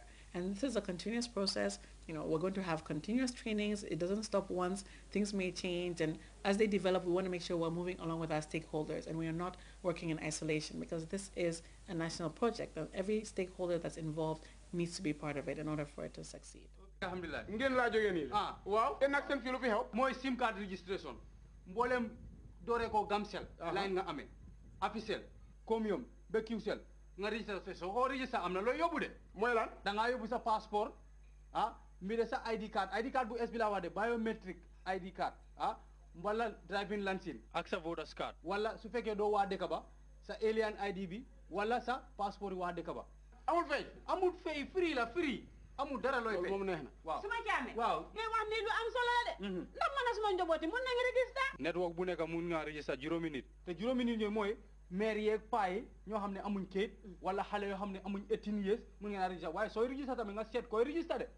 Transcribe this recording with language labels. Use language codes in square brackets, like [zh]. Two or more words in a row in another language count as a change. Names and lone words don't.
[en] And this is a continuous process. You know, we're going to have continuous trainings. It doesn't stop once. Things may change. And as they develop, we want to make sure we're moving along with our stakeholders and we are not working in isolation, because this is a national project and every stakeholder that's involved needs to be part of it in order for it to succeed. [wo] Alhamdulillah. Ngeen la jógee nii. Waaw. Te nag seen fi lu fi xew. Mooy [en] SIM card registration. [wo] Mboolem dooree ko Gamcel. line nga amee. Africell, Comium, ba Qcell nga registré soo ko registré am na loo yóbbu de. Mooy lan. Da ngaa yóbbu sa passeport. Mbir sa ID card bu es bi laa wax de [en] biometric ID card. [wo] Wala [en] driving license. [wo] Ak sa [en] voters card. [wo] Wala su fekkee doo waa dëkk ba sa [en] alien ID [wo] bi wala sa passeport yi waa dëkk ba. Amul fay. Amul fay free la free. Amul dara looy fay. Moom neex na. Waaw. Suma jaame. Waaw. Ngay wax ni lu am solo la de. Ndax man suma njabooti mun na nga register. Network bu nekk mun nga register juróomi nit. Te juróomi nit ñooy mooy maire yeeg paa yi ñoo xam ne amuñ kayit wala xale yoo xam ne amuñ [en] 18 years [wo] mun ngeen a register waaye sooy register tamit nga seet koy register de.